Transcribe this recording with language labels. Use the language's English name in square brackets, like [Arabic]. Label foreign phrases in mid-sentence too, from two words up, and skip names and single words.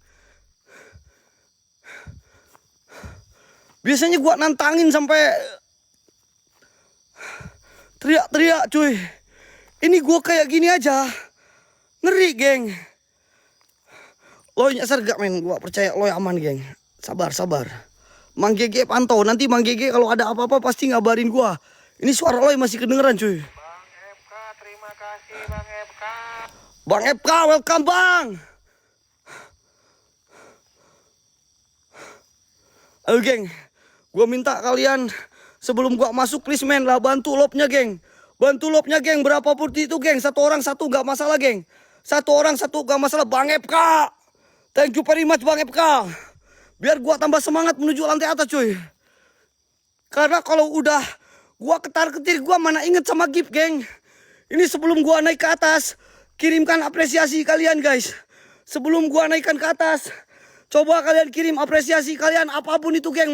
[Indonesian] Biasanya gua nantangin sampai teriak-teriak cuy. Ini gua kayak gini aja, ngeri geng. Loy nyasar gak men, gua percaya Loy aman geng. Sabar. Mang Gege pantau, nanti Mang Gege kalau ada apa-apa pasti ngabarin gua. Ini suara Loy masih kedengeran cuy. Bang FK, terima kasih Bang FK. Bang FK, welcome bang. Ayo geng, gua minta kalian sebelum gua masuk please men lah bantu lobnya geng. Bantu lobnya geng, berapapun itu geng. Satu orang satu gak masalah geng. Satu orang satu gak masalah. Bang FK, [English] thank you very much Bang FK. [Indonesian] Biar gua tambah semangat menuju lantai atas cuy. Karena kalau udah gua ketar-ketir gua mana inget sama gift geng. Ini sebelum gua naik ke atas, kirimkan apresiasi kalian guys. Sebelum gua naikkan ke atas, coba kalian kirim apresiasi kalian apapun itu geng.